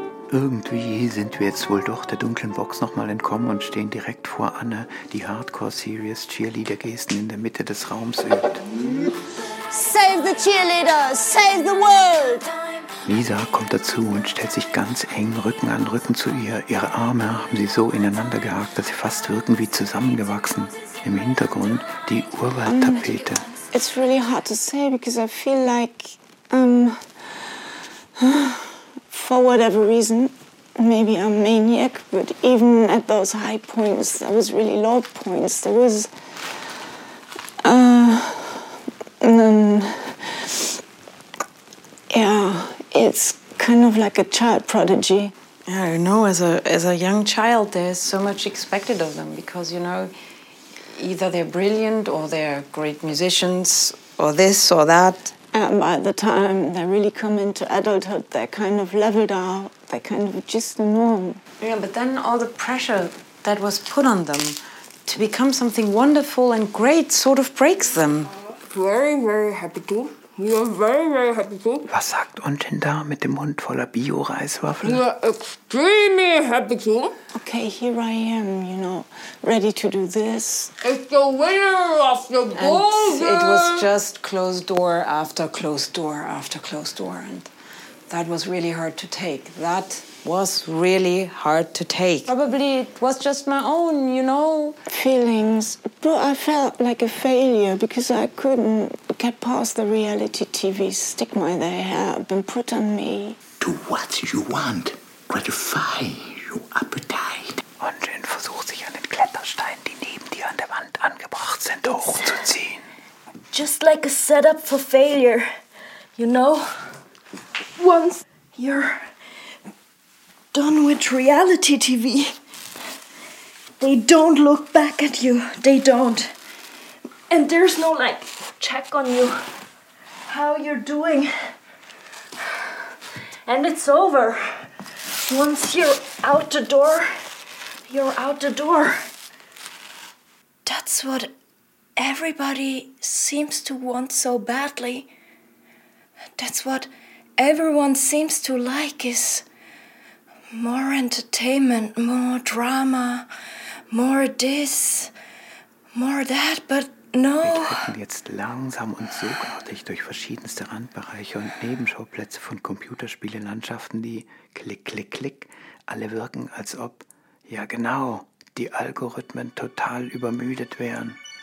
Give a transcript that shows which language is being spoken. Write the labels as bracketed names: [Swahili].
[German] Irgendwie sind wir jetzt wohl doch der dunklen Box nochmal entkommen und stehen direkt vor Anne, die Hardcore-Serious-Cheerleader-Gesten in der Mitte des Raums übt. [English] Save the cheerleader! Save the world! [German] Lisa kommt dazu und stellt sich ganz eng Rücken an Rücken zu ihr. Ihre Arme haben sie so ineinander gehakt, dass sie fast wirken wie zusammengewachsen. Im Hintergrund die Urwald-Tapete. [English] It's really hard to say because I feel like, for whatever reason, maybe I'm a maniac, but even at those high points, there was really low points. There was, yeah, it's kind of like a child prodigy. Yeah, you know, as a young child, there's so much expected of them because, you know, either they're brilliant or they're great musicians or this or that. And by the time they really come into adulthood, they're kind of leveled out. They're kind of just the norm. Yeah, but then all the pressure that was put on them to become something wonderful and great sort of breaks them. Very, very happy to. We are very, very happy to. [German] Was sagt Onjin da mit dem Mund voller Bio-Reiswaffeln? [English] We are extremely happy to. Okay, here I am, you know, ready to do this. It's the winner of the golden. And it was just closed door after closed door after closed door. And that was really hard to take. That was really hard to take. Probably it was just my own, you know, feelings. But I felt like a failure because I couldn't get past the reality TV stigma they have been put on me. Do what you want. Gratify your appetite. [German] Onjin versucht sich an den Klettersteinen, die neben dir an der Wand angebracht sind, hochzuziehen. [English] Just like a setup for failure, you know? Once you're done with reality TV, they don't look back at you. They don't. And there's no, like, check on you, how you're doing. And it's over. Once you're out the door, you're out the door. That's what everybody seems to want so badly. That's what everyone seems to like, is more entertainment, more drama, more this, more that, but no. [German] Wir drücken jetzt langsam und sogartig durch verschiedenste Randbereiche und Nebenschauplätze von Computerspielelandschaften, die klick, klick, klick, alle wirken, als ob, ja genau, die Algorithmen total übermüdet wären.